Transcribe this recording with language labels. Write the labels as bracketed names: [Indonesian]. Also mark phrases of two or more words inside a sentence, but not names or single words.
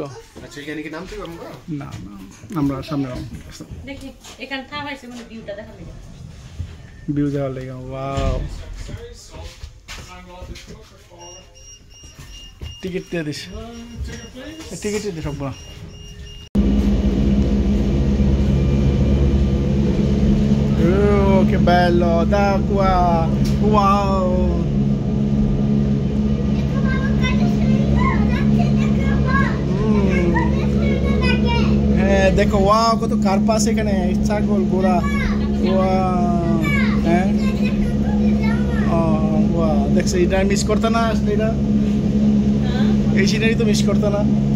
[Bangla] আচ্ছা এখানে কি নাম ছিল না আমরা সামনে দেখি এখানে থামাইছে মানে ভিউটা দেখা লাগে ভিউ দেওয়ার লেগে ওয়াও টিকিট দিয়ে দিস টিকিট দিয়ে সব [Italian] che bello d'acqua [Bangla] wow দেখো ওয়াও কত কার্পাস এখানে ছাগল ঘোড়া ওয়াও হ্যাঁ ওয়াও দেখছো এটা মিস করতে না আসলে এটা এই সিনারি তো মিস করতে না